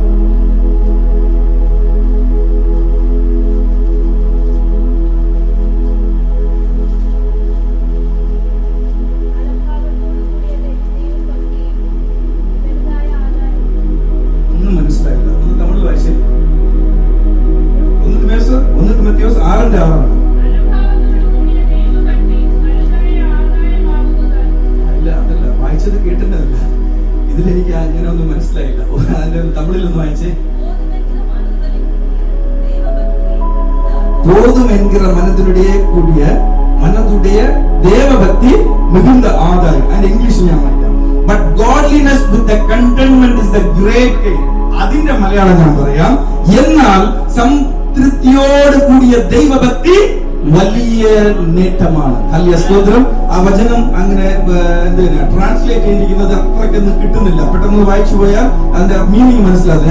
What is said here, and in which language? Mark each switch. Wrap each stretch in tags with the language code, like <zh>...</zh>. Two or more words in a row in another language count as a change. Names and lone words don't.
<ml>ഒന്നും മനസ്സിലായില്ല. ഒന്ന് തമിഴ് വായിച്ചേ. 1 തിമോഥെയോസ് 6:6. വായിച്ചത് കേട്ടിട്ടല്ല. ഇതിലെനിക്ക് അങ്ങനെ ഒന്നും മനസ്സിലായില്ല. അതിന്റെ തമിഴിലൊന്ന് വായിച്ചേ.</ml> <ta>போதும் என்கிற மனதுடைய தேவபக்தி மிகுந்த ஆதாயம்.</ta> <en>And English</en> <ml>ഞാൻ വായിക്കാം.</ml> <en>But godliness with the contentment is the great gain.</en> <ml>അതിന്റെ മലയാളം ഞാൻ പറയാം. എന്നാൽ സംതൃപ്തിയോട് കൂടിയ ദൈവഭക്തി വലിയ നേട്ടമാണ്. ഹല്ലേലൂയ സ്തോത്രം. ആ വചനം അങ്ങനെ ട്രാൻസ്ലേറ്റ് ചെയ്തിരിക്കുന്നത് അത്രയ്ക്കൊന്നും കിട്ടുന്നില്ല. പെട്ടെന്ന് വായിച്ചു പോയാൽ അതിന്റെ മീനിങ് മനസ്സിലാകും.</ml>